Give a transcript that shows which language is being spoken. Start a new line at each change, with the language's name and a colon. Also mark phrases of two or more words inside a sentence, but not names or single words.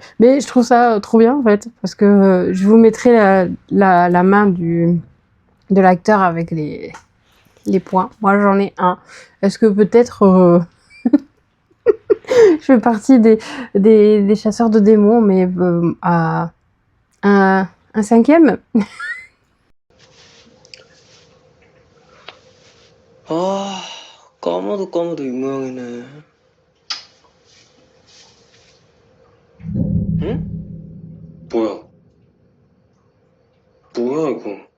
French: Mais je trouve ça trop bien en fait, parce que je vous mettrai la main de l'acteur avec les points. Moi j'en ai un. Est-ce que peut-être je fais partie des chasseurs de démons, mais à un cinquième?
Korean: 아, 까마도 이 모양이네. 응? 뭐야? 뭐야, 이거?